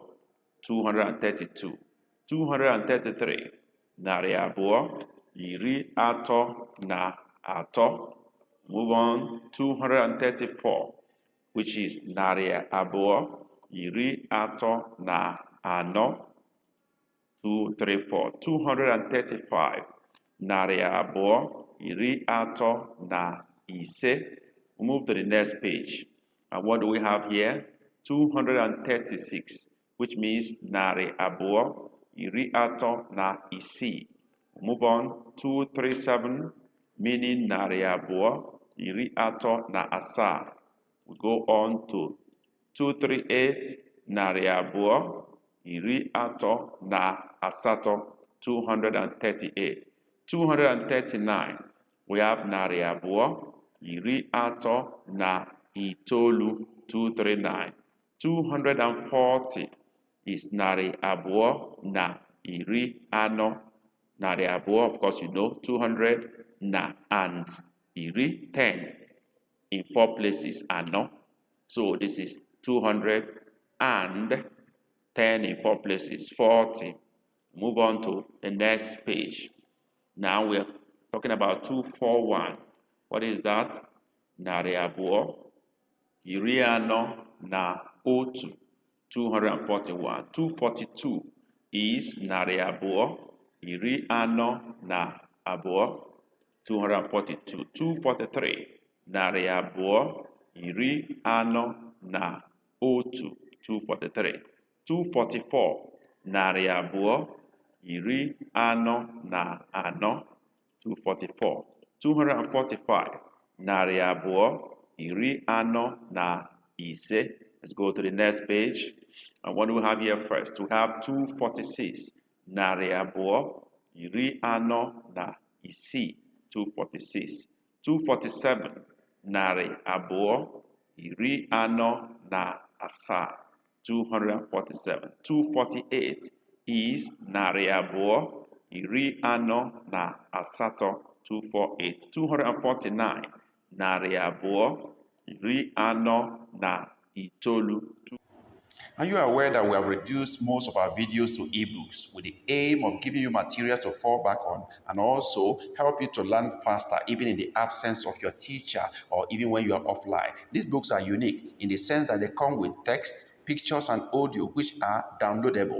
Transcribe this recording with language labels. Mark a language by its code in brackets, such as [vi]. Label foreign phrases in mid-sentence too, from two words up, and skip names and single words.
[en] 232. 233. [ig] Narị abụọ, iri atọ na atọ. [en] Move on. 234, which is [ig] narị abụọ, iri atọ na anọ. [en] 234. 235. [ig] Narị abụọ, iri atọ na ise. [en] Move to the next page. And what do we have here? 236, which means [ig] narị abụọ, iri atọ na isii. [en] Move on. 237, meaning [ig] narị abụọ, iri atọ na asaa. [en] We go on to 238, [ig] narị abụọ, iri atọ na asatọ. [en] 238. 239, we have [ig] narị abụọ, iri atọ na itoolu. [en] 239. 240 is [ig] narị abụọ na iri anọ. Narị abụọ, [en] of course you know, 200 na and iri, 10 in four places, anọ. So this is 200 and 10 in four places, 40. Move on to the next page. Now we're talking about 241. What is that? [ig] Narị abụọ, iri anọ na otu. [en] 241. 242 is [ig] narị abụọ, iri anọ na abụọ. [en] 242. 243. [ig] Narị abụọ, iri anọ na otu. [en] 243. 244. [ig] Narị abụọ, iri anọ na anọ. [en] 244. 245. [ig] Narị abụọ, iri anọ na ise. [en] Let's go to the next page. And what do we have here first? We have 246. [ig] Narị abụọ, iri anọ na isii. [en] 246. 247. [ig] Narị abụọ, iri anọ na asaa. [en] 247. 248 is [ig] narị abụọ, iri anọ na asatọ. [en] 248. 249. [ig] Narị abụọ, iri anọ na itoolu. [en] Are you aware that we have reduced most of our videos to ebooks with the aim of giving you materials to fall back on and also help you to learn faster even in the absence of your teacher or even when you are offline? These books are unique in the sense that they come with text, pictures and audio which are downloadable.